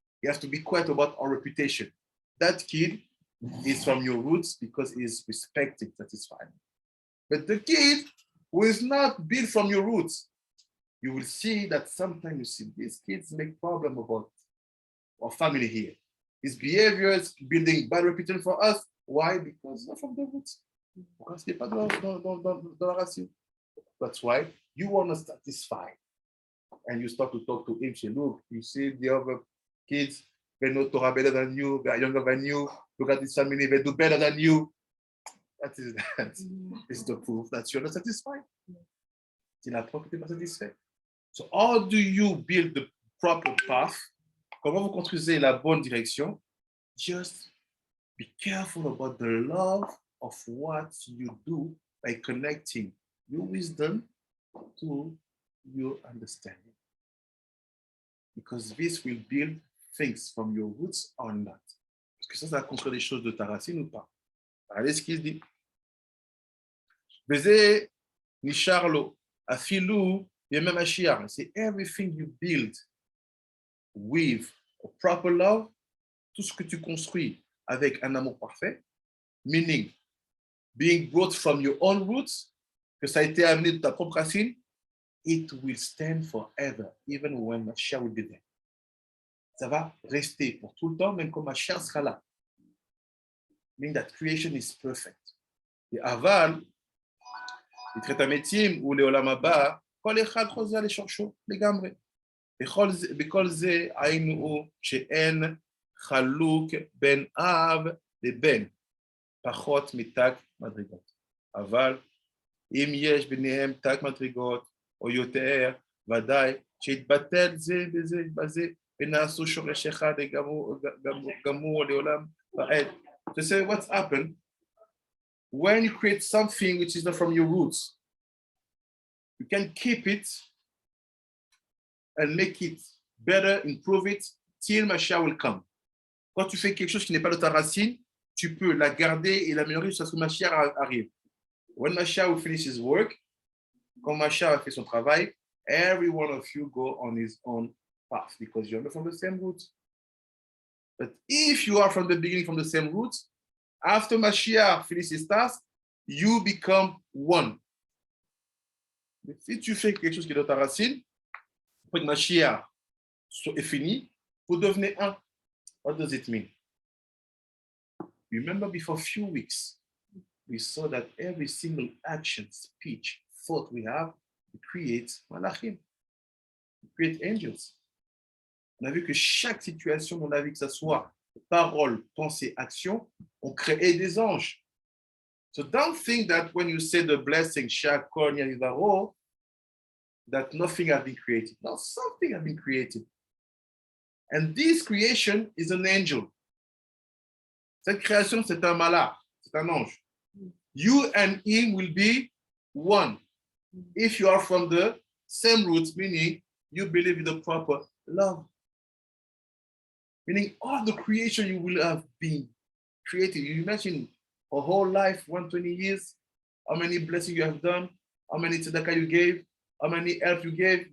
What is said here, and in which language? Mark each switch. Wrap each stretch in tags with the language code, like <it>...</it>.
<en>He has to be quiet about our reputation. That kid is from your roots because he is respected, satisfied. But the kid who is not built from your roots, you will see that sometimes you see these kids make problem about our family here. His behavior is building bad reputation for us. Why? Because it's not from the roots.</en> <fr>Because ce n'est pas dans la racine.</fr> <en>That's why you want to satisfy. And you start to talk to him. Say, look, you see the other kids, they know Torah better than you, they are younger than you. Look at this family, they do better than you. That is the proof that you're not satisfied.</en> <fr>C'est la preuve que tu n'es pas satisfait.</fr> <en>So how do you build the proper path?</en> <fr>Comment vous construisez la bonne direction?</fr> <en>Just be careful about the love of what you do by connecting your wisdom to your understanding. Because this will build things from your roots or not.</en> <fr>Parce que ça va construire des choses de ta racine ou pas. Regardez ce qu'il dit. Beze ni Charlo, Afilou, Yemem Ashiar. C'est</fr> <en>everything you build with a proper love,</en> <fr>tout ce que tu construis avec un amour parfait,</fr> <en>meaning being brought from your own roots,</en> <fr>que ça a été amené de ta propre racine,</fr> <en>it will stand forever, even when Mashiach will be there.</en> <fr>Ça va rester pour tout le temps, même quand Mashiach sera là.</fr> <en>Meaning that creation is perfect.</en> <fr>Et aval, les traitaments ou les olam haba,</fr> <he>כל אחד חוזר לשורשו לגמרי. בכל זה היינו שאין חלוק בין אב לבן, פחות מתג מדרגות. אבל אם יש ביניהם תג מדרגות או יותר, ודאי שיתבטל זה בזה, ונעשו שורש אחד גמור לעולם ועד.</he> <en>To say what's happened when you create something which is not from your roots, you can keep it and make it better, improve it till Mashiach will come.</en> <fr>Quand tu fais quelque chose qui n'est pas de ta racine, tu peux la garder et l'améliorer jusqu'à ce que Mashiach arrive.</fr> <en>When Mashiach will finish his work,</en> <fr>quand Mashiach a fait son travail,</fr> <en>every one of you go on his own path because you're not from the same roots. But if you are from the beginning, from the same roots, after Mashiach finishes his task, you become one.</en> <fr>Mais si tu fais quelque chose qui est de ta racine, après que Mashiach est fini, vous devenez un.</fr> <en>What does it mean? Remember, before a few weeks, we saw that every single action, speech, thought we have, we create malachim, we create angels.</en> <fr>On a vu que chaque situation dans la vie, que ce soit parole, pensée, action, on crée des anges.</fr> <en>So don't think that when you say the blessing, Shakor Yavaro, that nothing has been created. No, something has been created. And this creation is an angel.</en> <fr>Cette création, c'est un malach, c'est un ange.</fr> <en>You and him will be one. If you are from the same roots, meaning you believe in the proper love. Meaning all the creation you will have been created. You imagine a whole life, 120 years, how many blessings you have done, how many tzedakah you gave, how many help you gave.</en>